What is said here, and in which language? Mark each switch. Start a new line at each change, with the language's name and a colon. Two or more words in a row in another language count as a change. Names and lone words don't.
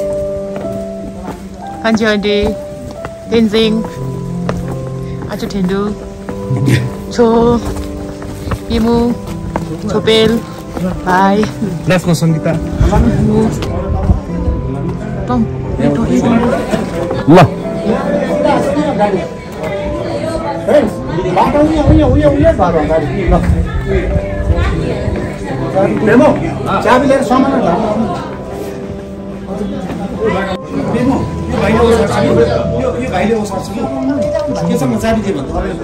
Nepali: Kanjandi. Tenzing. Aduh Tendu. Cho. Imu. Chopel. Bye. Left ko Sangeeta. Tom. ल डेमो चाबी लिएर सामान यो भाइले ओसार्छ कि केसँग चाबी दिए भन्दा